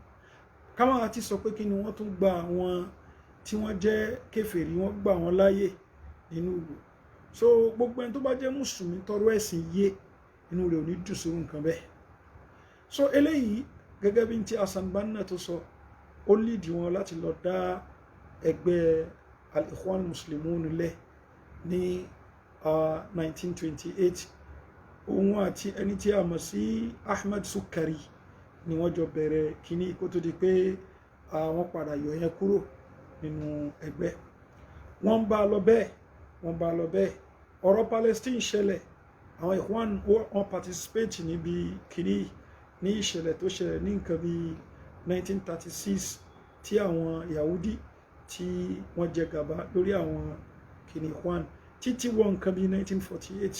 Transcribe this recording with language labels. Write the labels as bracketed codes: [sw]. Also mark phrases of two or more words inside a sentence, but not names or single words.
[yo] Káwọn àti sọ pé kí ni wọ́n tún gba àwọn tí wọ́n jẹ́ kèfèrí wọ́n gbà wọ́n láyè nínú ìlú. So gbogbo ẹni tó bá jẹ́ mùsùlùmí tọrọ ẹ̀sìn yé inú rẹ̀ ò ní dùn sí nǹkan bẹ́ẹ̀. So eléyìí gẹ́gẹ́ bí ti Hassan Banna tó sọ ó lídìí wọn láti lọ dá ẹgbẹ́ al-Ikhwan Muslimun lẹ̀ ní 1928 òun àti ẹni tí a mọ̀ sí Ahmed Sukari ni wọ́n jọ bẹ̀rẹ̀ kíní kó tó di pé wọ́n padà yọ yẹn kúrò nínú ẹgbẹ́. Wọ́n bá lọ bẹ́ẹ̀ ọ̀rọ̀ Palestine ṣẹlẹ̀ àwọn Ikhwan wọ́n participate níbi kíní ní ìṣẹ̀lẹ̀ tó ṣẹlẹ̀ ní nǹkan bí 1936 tí àwọn Yahudi tí wọ́n jẹ gàba lórí àwọn kíní Ikhwan títí wọ nǹkan bí 1948.